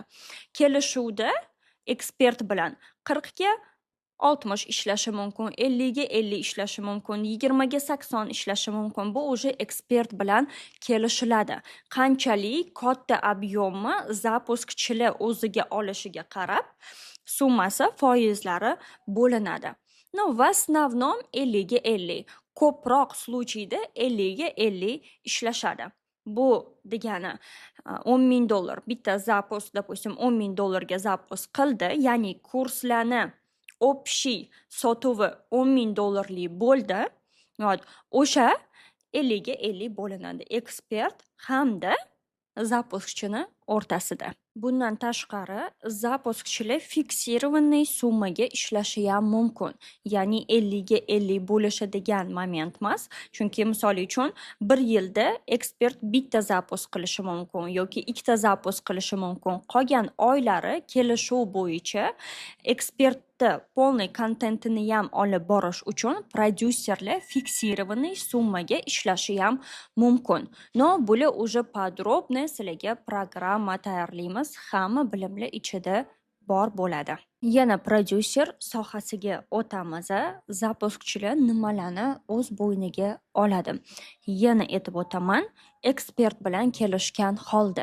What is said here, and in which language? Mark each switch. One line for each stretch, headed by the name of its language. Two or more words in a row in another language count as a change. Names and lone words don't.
Uzbek: Kelishuvda ekspert bilan 40 ga 60 ishlashi mumkin, 50 ga 50 ishlashi mumkin, 20 ga 80 ishlashi mumkin. Bu o'sha ekspert bilan kelishiladi. Qanchalik katta объемni zapuskchilar o'ziga olishiga qarab, summasi, foizlari bo'linadi.
Russian: В основном
Uzbek: 50 ga 50. Ko'proq случайda 50 ga 50 ishlashadi. Bu degani $10,000 bitta
Russian: запуск, допустим,
Uzbek: $10,000 ga запуск qildi, ya'ni kurslarni общий sotuvi $10,000 bo'ldi. O'sha 50 ga 50 bo'linadi ekspert hamda zapuskchini o'rtasida. Bundan tashqari, zapuskchilar fiksirованный summaga ishlashi ham mumkin. Ya'ni 50 ga 50 bo'lishi degan moment emas. Chunki misol uchun 1 yilda ekspert bitta zapusk qilishi mumkin yoki ikkita zapusk qilishi mumkin. Qolgan oylari kelishuv bo'yicha ekspertni полный kontentini ham olib borish uchun prodyuserlar fiksirованный summaga ishlashi ham mumkin. Bular
Russian: уже подробно
Uzbek: sizlarga programma tayyorlaymiz. Hamma bilimlar ichida bor bo'ladi. Yana prodyuser sohasiga o'tamiz. Zapuskchilar nimalarni o'z bo'yniga oladi? Yana aytib o'taman, ekspert bilan kelishgan holda.